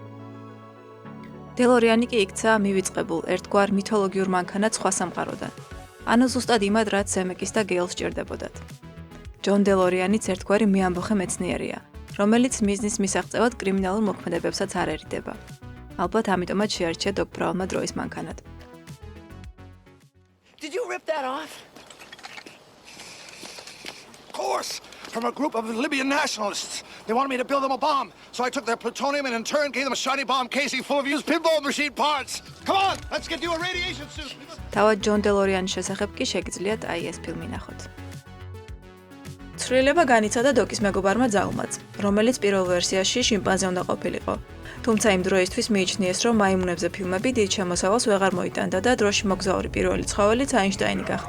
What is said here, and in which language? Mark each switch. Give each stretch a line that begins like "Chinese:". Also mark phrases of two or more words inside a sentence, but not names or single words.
Georgian: დელორიანი კი იქცა მივიწყებულ ერთგვარ მითოლოგიურ მანქანად სხვა სამყაროდან. ანუ ზუსტად იმად, რაც ზემეკის და გეილს სჭირდებოდათ. ჯონ დელორიანიც ერთგვარი მეამბოხე მეცნიერია, რომელიც მიზნის მისაღწევად კრიმინალურ მოქმედებებსაც არ ერიდება. ალბათ ამიტომაც შეარჩია დოკ ბრაუნმა დროის მანქანად.
English: Did you rip that off? Of course, from a group of Libyan nationalists. They wanted me to build them a bomb, so I took their plutonium and in turn gave them a shiny bomb casing full of used pinball machine parts. Come on, let's get you a radiation suit.
Georgian: თავად ჯონ დელორიანის შესახებ კი შეგიძლიათ აი ეს ფილმი ნახოთ. ცვლილება განიცადა დოკის მეგობარმა ძალმაც, რომელიც პირველ ვერსიაში შიმპანზე უნდა ყოფილიყო. თუმცა იმ დროისთვის მიიჩნიეს, რომ მაიმუნებზე ფილმები დიდ შემოსავალს ვეღარ მოიტანდა და დროში მოგზაური პირველი ცხოველიც აინშტაინი გახდა.